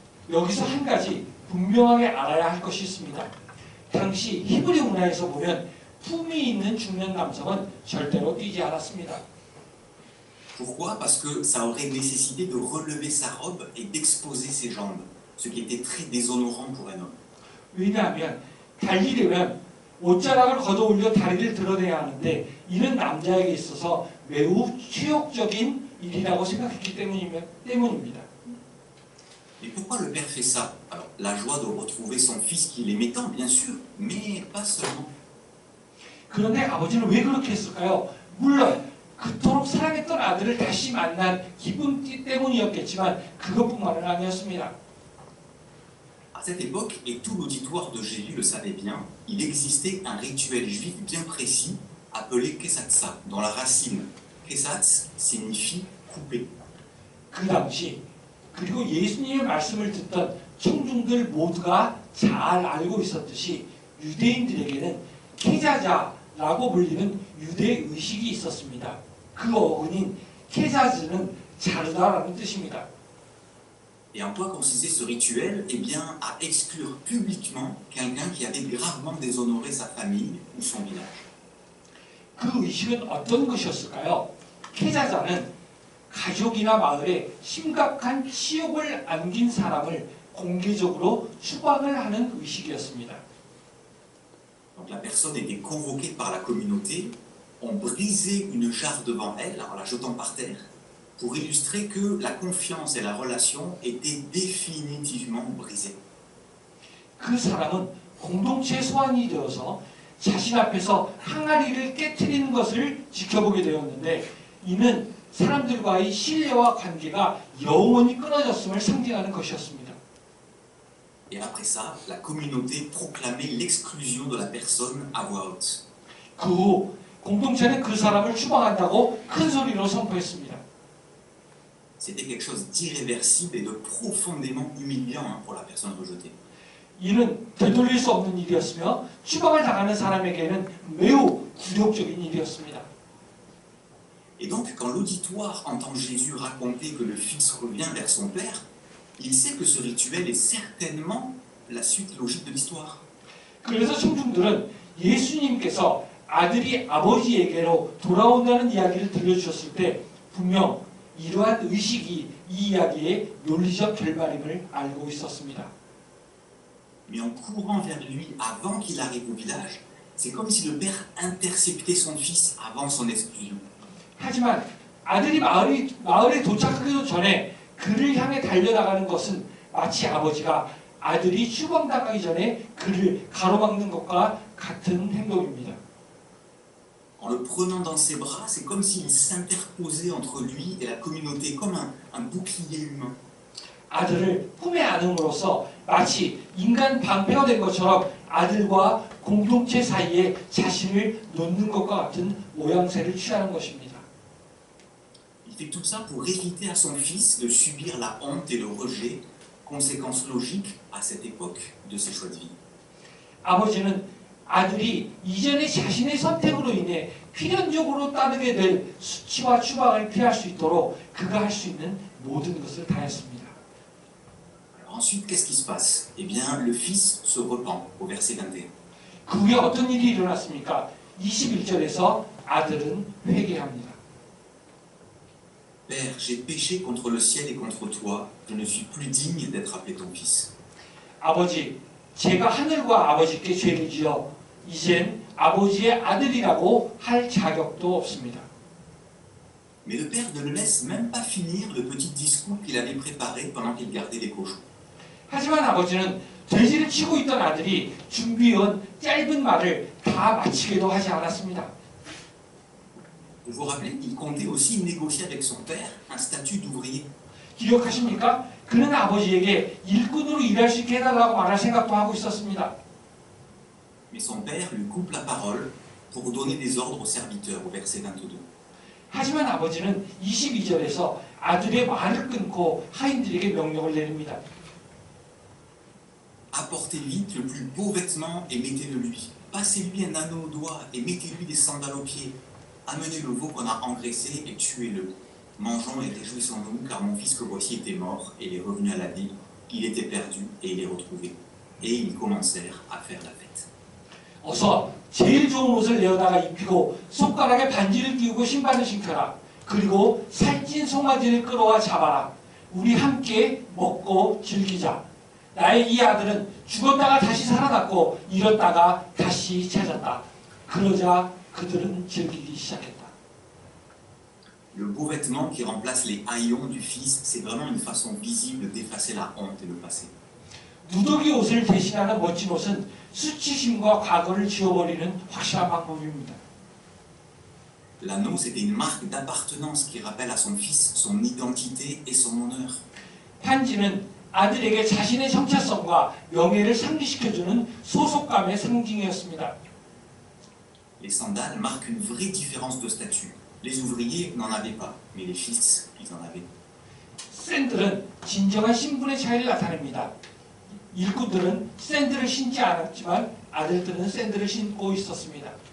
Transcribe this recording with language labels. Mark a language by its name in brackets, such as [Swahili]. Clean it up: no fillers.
[Korean] 여기서 한 가지 분명하게 알아야 할 것이 있습니다. 당시 히브리 문화에서 보면 품이 있는 중년 남성은 절대로 뛰지 않았습니다. [French] Pourquoi? Parce que ça aurait nécessité de relever sa robe et d'exposer ses jambes, ce qui était très déshonorant pour un homme. [Korean] 왜냐하면 달리려면 옷자락을 걷어올려 다리를 드러내야 하는데 이는 남자에게 있어서 매우 치욕적인 일이라고 생각했기 때문입니다. [French] Mais pourquoi le père fait ça? Alors, la joie de retrouver son fils qu'il aimait tant, bien sûr, mais pas seulement. [Korean] 그런데 아버지는 왜 그렇게 했을까요? 물론 그토록 사랑했던 아들을 다시 만난 기쁨 때문이었겠지만 그것뿐만은 아니었습니다. [French] À cette époque, et tout l'auditoire de Jésus le savait bien, il existait un rituel juif bien précis appelé Kesatsa, dont la racine Kesatz signifie couper. [Korean] 그 당시 그리고 예수님의 말씀을 듣던 청중들 모두가 잘 알고 있었듯이 유대인들에게는 케자자라고 불리는 유대 의식이 있었습니다. 그 어근인 케자즈는 자르다라는 뜻입니다. [French] Et en quoi consistait ce rituel? Eh bien, à exclure publiquement quelqu'un qui avait gravement déshonoré sa famille ou son village. [Korean] 그 의식은 어떤 것이었을까요? 케자자는 가족이나 마을에 심각한 치욕을 안긴 사람을 공개적으로 추방을 하는 의식이었습니다. [French] Donc la personne était convoquée par la communauté, on brisait une jarre devant elle en la jetant par terre, pour illustrer que la confiance et la relation étaient définitivement brisées. [Korean] 그 사람은 공동체의 소환이 되어서 자신 앞에서 항아리를 깨트리는 것을 지켜보게 되었는데 이는 사람들과의 신뢰와 관계가 영원히 끊어졌음을 상징하는 것이었습니다. [French] Et après ça, la communauté proclamait l'exclusion de la personne à voix haute. [Korean] 그 후 공동체는 그 사람을 추방한다고 큰 소리로 선포했습니다. [French] C'était quelque chose d'irréversible et de profondément humiliant pour la personne rejetée. [Korean] 이는 되돌릴 수 없는 일이었으며 추방을 당하는 사람에게는 매우 굴욕적인 일이었습니다. [French] Et donc, quand l'auditoire entend Jésus raconter que le Fils revient vers son Père, il sait que ce rituel est certainement la suite logique de l'histoire. [Korean] 그래서 청중들은 예수님께서 아들이 아버지에게로 돌아온다는 이야기를 들려주셨을 때 분명 이러한 의식이 이 이야기의 논리적 결말임을 알고 있었습니다. [French] Mais en courant vers lui avant qu'il arrive au village, c'est comme si le Père interceptait son Fils avant son exclusion. [Korean] 하지만 아들이 마을에 도착하기도 전에 그를 향해 달려나가는 것은 마치 아버지가 아들이 추방당하기 전에 그를 가로막는 것과 같은 행동입니다. [French] En le prenant dans ses bras, c'est comme s'il s'interposait entre lui et la communauté, comme un bouclier humain. [Korean] 아들을 품에 안음으로써 마치 인간 방패가 된 것처럼 아들과 공동체 사이에 자신을 놓는 것과 같은 모양새를 취하는 것입니다. [French] Il fait tout ça pour éviter à son fils de subir la honte et le rejet, conséquence logique à cette époque de ses choix de vie. [Korean] 아버지는 아들이 이전에 자신의 선택으로 인해 필연적으로 따르게 될 수치와 추방을 피할 수 있도록 그가 할 수 있는 모든 것을 다했습니다. [French] Alors ensuite, qu'est-ce qui se passe? Eh bien, le fils se repent, au verset 21. [Korean] 그 후에 어떤 일이 일어났습니까? 21절에서 아들은 회개합니다. [French] Père, j'ai péché contre le ciel et contre toi, je ne suis plus digne d'être appelé ton fils. [Korean] 아버지, 제가 하늘과 아버지께 죄를 지어 이젠 아버지의 아들이라고 할 자격도 없습니다. [French] Mais le père ne le laisse même pas finir le petit discours qu'il avait préparé pendant qu'il gardait les cochons. [Korean] 하지만 아버지는 돼지를 치고 있던 아들이 준비해온 짧은 말을 다 마치게도 하지 않았습니다. [French] Vous vous rappelez qu'il comptait aussi négocier avec son père un statut d'ouvrier. [Korean] 기억하십니까? 그는 아버지에게 일꾼으로 일할 수 있게 해달라고 말할 생각도 하고 있었습니다. [French] Mais son père lui coupe la parole pour donner des ordres aux serviteurs, au verset 22. [Korean] 하지만 아버지는 22절에서 아들의 말을 끊고 하인들에게 명령을 내립니다. [French] Apportez vite le plus beau vêtement et mettez-le lui. Passez-lui un anneau au doigt et mettez-lui des sandales aux pieds. Amenez le veau qu'on a engraissé et tuez-le. Mangeons et réjouissons-nous, car mon fils que voici était mort et il est revenu à la vie. Il était perdu et il est retrouvé. Et ils commencèrent à faire la fête. [Korean] 어서 제일 좋은 옷을 내어다가 입히고 손가락에 반지를 끼우고 신발을 신겨라. 그리고 살찐 송아지를 끌어와 잡아라. 우리 함께 먹고 즐기자. 나의 이 아들은 죽었다가 다시 살아났고 잃었다가 다시 찾았다. 그러자 그들은 즐기기 시작했다. [French] Le beau vêtement qui remplace les haillons du fils, c'est vraiment une façon visible d'effacer la honte et le passé. [Korean] 누더기 옷을 대신하는 멋진 옷은 수치심과 과거를 지워버리는 확실한 방법입니다. [French] L'anneau, c'était une marque d'appartenance qui rappelle à son fils son identité et son honneur. [Korean] 반지는 아들에게 자신의 정체성과 명예를 상기시켜주는 소속감의 상징이었습니다. [French] Les sandales marquent une vraie différence de statut. Les ouvriers n'en avaient pas, mais les fils, ils en avaient. [Korean] 샌들은 진정한 신분의 차이를 나타냅니다. 일꾼들은 샌들을 신지 않았지만 아들들은 샌들을 신고 있었습니다.